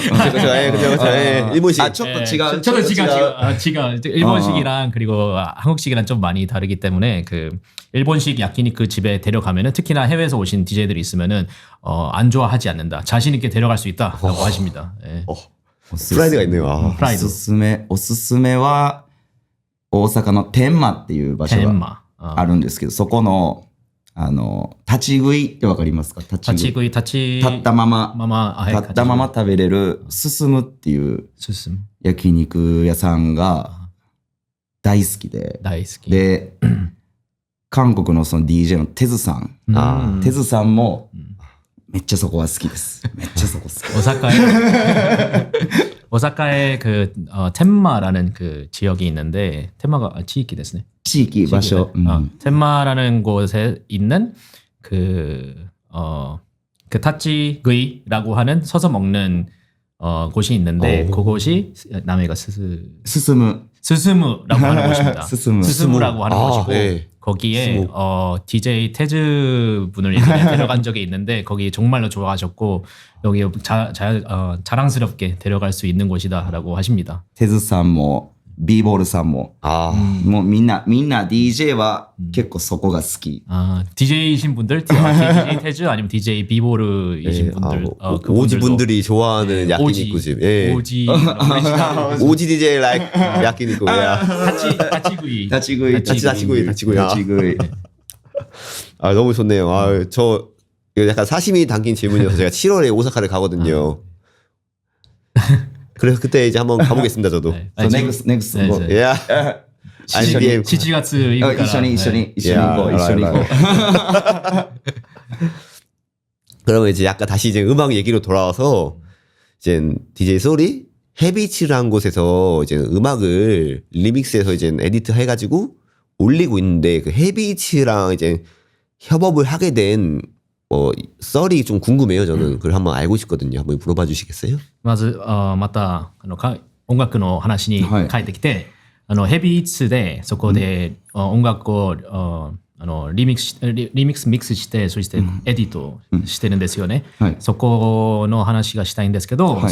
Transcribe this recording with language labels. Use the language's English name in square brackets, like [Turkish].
[Korean] 그렇죠. 일본식. 아, 조금 지가 저도 지가 일본식이랑 그리고 한국식이랑 좀 많이 다르기 때문에 그 일본식 야키니크 집에 데려가면은 특히나 해외에서 오신 DJ들이 있으면은 안 좋아하지 않는다. 자신 있게 데려갈 수 있다라고 하십니다. 예. 프라이드가 있네요. 아. [Japanese] プライド。おすすめは、大阪の天満っていう場所が天満。あるんですけど、そこの、立ち食いってわかりますか？立立ち食い、立ったまま、はい立ったまま食べれる、進むっていう進む。焼肉屋さんが大好きで、大好き。で、韓国のその DJ のテズさん、うんテズさんも、めっちゃそこは好きです。めっちゃそこ好き。 [Korean] 오사카에 그 텐마라는 그 지역이 있는데 텐마가 지역이 됐네. [Japanese] 地域、場所。 [Korean] 텐마라는 곳에 있는 그 타치구이라고 하는 서서 먹는 곳이 있는데 그곳이 남해가 [Japanese] 進む。 [Korean] 스스무라고 하는 곳입니다. 스스무. 스스무라고 하는 곳이고 네. 거기에 DJ 태즈 분을 예전에 데려간 적이 있는데 거기 정말로 좋아하셨고 여기 자랑스럽게 데려갈 수 있는 곳이다라고 하십니다. [Japanese] テズさんも、ビーボールさんも、 [Korean] 아. [Japanese] もうみんな DJ は結構そこが好き。 [Korean] DJ이신 분들, DJ 태즈 아니면 DJ 비보르이신 예, 분들, 오지 분들이 좋아하는 야끼니쿠집. 예. 오지 오지 DJ like 야끼니쿠. 타치구이. [Japanese] 立ち食い。 [Korean] 다치구이. [Japanese] 立ち食い。 [Korean] 아, 너무 좋네요. 아, 저 이거 약간 사심이 담긴 질문이어서 제가 7월에 오사카를 가거든요. 그래서 그때 이제 한번 가보겠습니다, 저도. 네. [Japanese] そう、ネクスト。 [Korean] 네, [Japanese] もう [Korean] 네. 예. ICDM. [Japanese] 7月行くから一緒に行こう、いや一緒に行こう。 [Korean] 그러면 이제 약간 다시 이제 음악 얘기로 돌아와서 이제 DJ 소리 헤비치라는 곳에서 이제 음악을 리믹스해서 이제 에디트 해가지고 올리고 있는데 그 헤비치랑 이제 협업을 하게 된 썰이 좀 궁금해요, 저는. 그걸 한번 알고 싶거든요. 한번 물어봐 주시겠어요? [Japanese] まずまた音楽の話に帰ってきて、ヘビーイッツでそこで音楽をリミックスしてそしてエディットしてるんですよね。はいそこの話がしたいんですけど、はい